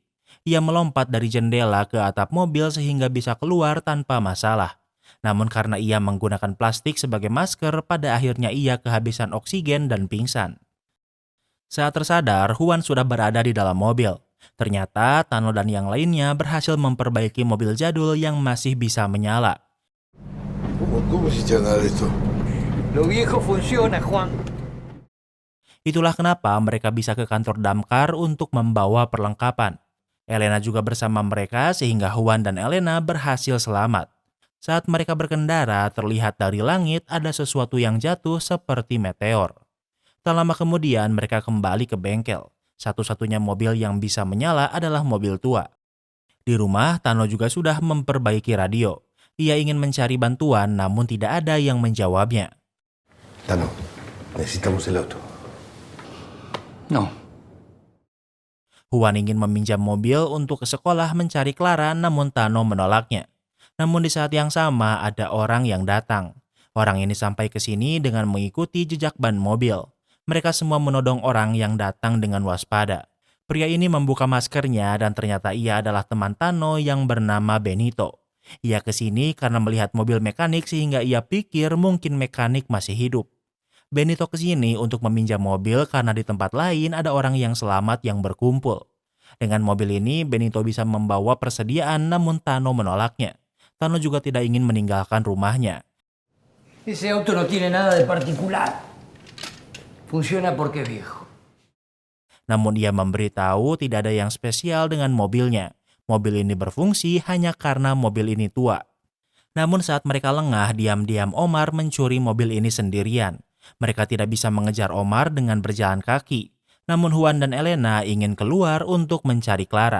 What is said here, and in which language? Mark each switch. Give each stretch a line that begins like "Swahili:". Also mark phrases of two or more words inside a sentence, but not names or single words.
Indonesian: Ia melompat dari jendela ke atap mobil sehingga bisa keluar tanpa masalah. Namun karena ia menggunakan plastik sebagai masker, pada akhirnya ia kehabisan oksigen dan pingsan. Saat tersadar, Juan sudah berada di dalam mobil. Ternyata Tano dan yang lainnya berhasil memperbaiki mobil jadul yang masih bisa menyala.
Spanish: ¿Cómo hiciste nada de esto? Lo viejo funciona, Juan.
Indonesian: Itulah kenapa mereka bisa ke kantor damkar untuk membawa perlengkapan. Elena juga bersama mereka sehingga Juan dan Elena berhasil selamat. Saat mereka berkendara, terlihat dari langit ada sesuatu yang jatuh seperti meteor. Tak lama kemudian mereka kembali ke bengkel. Satu-satunya mobil yang bisa menyala adalah mobil tua. Di rumah, Tano juga sudah memperbaiki radio. Ia ingin mencari bantuan namun tidak ada yang menjawabnya.
Spanish: Tano, necesitamos el auto. No.
Indonesian: Juan ingin meminjam mobil untuk ke sekolah mencari Clara namun Tano menolaknya. Namun di saat yang sama ada orang yang datang. Orang ini sampai ke sini dengan mengikuti jejak ban mobil. Mereka semua menodong orang yang datang dengan waspada. Pria ini membuka maskernya dan ternyata ia adalah teman Tano yang bernama Benito. Ia ke sini karena melihat mobil mekanik sehingga ia pikir mungkin mekanik masih hidup. Benito ke sini untuk meminjam mobil karena di tempat lain ada orang yang selamat yang berkumpul. Dengan mobil ini, Benito bisa membawa persediaan namun Tano menolaknya. Tano juga tidak ingin meninggalkan rumahnya.
Spanish: Ese auto no tiene nada de particular. Funciona porque es viejo.
Indonesian: Namun ia memberitahu tidak ada yang spesial dengan mobilnya. Mobil ini berfungsi hanya karena mobil ini tua. Namun saat mereka lengah, diam-diam Omar mencuri mobil ini sendirian. Mereka tidak bisa mengejar Omar dengan berjalan kaki. Namun Juan dan Elena ingin keluar untuk mencari Clara.